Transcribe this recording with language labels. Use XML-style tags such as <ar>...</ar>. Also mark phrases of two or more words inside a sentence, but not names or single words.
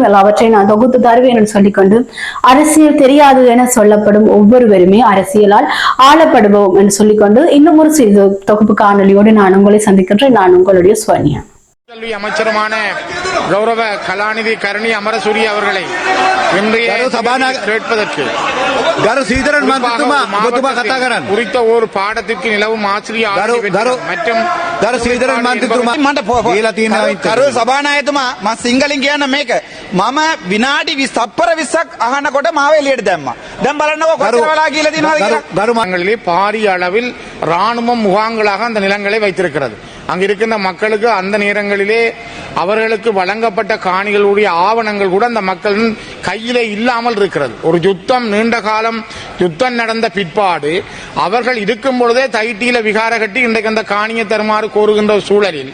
<ta>எல்லாவற்றையும் நான் தொகுத்து தருவேன் என்று சொல்லிக்கொண்டு அரசியல் தெரியாது என சொல்லப்படும் ஒவ்வொருவருமே அரசியலால் ஆளப்படுவோம் என்று சொல்லிக்கொண்டு இன்னும் ஒரு சிறு தொகுப்பு காணொலியோடு நான் உங்களை சந்திக்கின்றேன். நான் உங்களுடைய ஸ்வர்ணியா. கல்வி அமைச்சருமான கௌரவ கலாநிதி கருணி அமரசூரிய அவர்களை இன்றைய கேட்பதற்கு குறித்த ஒரு பாடத்திற்கு நிலவும் ஆசிரியர் மற்றும்</ta> <si>සභානායතුමා මම සිංහලෙන් කියන්න මේක මම විනාඩි 20ක් අහනකොට මාව එළියට දැම්මා. දැන් බලන්නකෝ කොච්චර වෙලා කියලා තියෙනවද කියලා.</si> <ta>பாரிய அளவில் ராணுவம் முகாம்களாக அந்த நிலங்களை வைத்திருக்கிறது. அங்க இருக்கின்ற மக்களுக்கு அந்த நேரங்களிலே அவர்களுக்கு வழங்கப்பட்ட காணிகளுடைய ஆவணங்கள் கூட அந்த மக்களின் கையிலே இல்லாமல் இருக்கிறது. ஒரு யுத்தம் நீண்ட காலம் யுத்தம் நடந்த பிற்பாடு அவர்கள் இருக்கும் பொழுதே தைட்டியில விகார கட்டி இன்றைக்கு அந்த காணியை தருமாறு கோருகின்ற சூழலில்</ta>